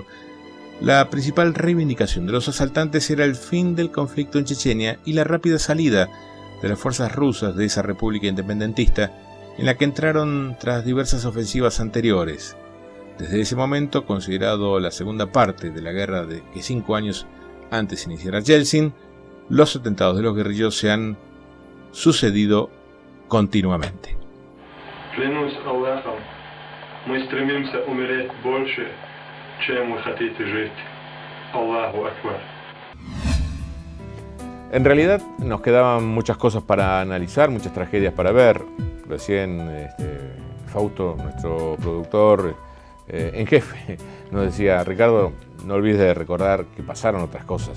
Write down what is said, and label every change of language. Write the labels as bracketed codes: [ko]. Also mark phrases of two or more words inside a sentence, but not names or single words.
[es] La principal reivindicación de los asaltantes era el fin del conflicto en Chechenia y la rápida salida de las fuerzas rusas de esa república independentista, en la que entraron tras diversas ofensivas anteriores. Desde ese momento, considerado la segunda parte de la guerra de que 5 años antes iniciara Yeltsin, los atentados de los guerrilleros se han sucedido continuamente. [ru] Клянусь Аллахом, мы стремимся умереть больше, чем вы хотите жить. [ar] الله أكبر. [es] En realidad nos quedaban muchas cosas para analizar, muchas tragedias para ver. Recién Fausto, nuestro productor en jefe, nos decía: Ricardo, no olvides de recordar que pasaron otras cosas.